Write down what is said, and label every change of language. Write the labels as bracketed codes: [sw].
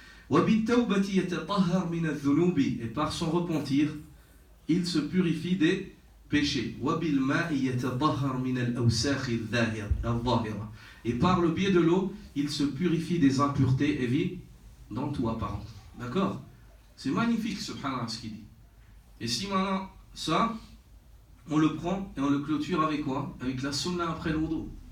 [ar] وبالتوبة يتطهر من الذنوب. [fr] Et par son repentir, il se purifie des péchés. [ar] وبالماء يتطهر من الأوساخ الظاهرة. [fr] Et par le biais de l'eau, il se purifie des impuretés évidentes ou apparentes. D'accord? C'est magnifique, subhanallah, ce qu'il dit. Et si maintenant, ça, on le prend et on le clôture avec quoi? Avec la sunna après le wudu.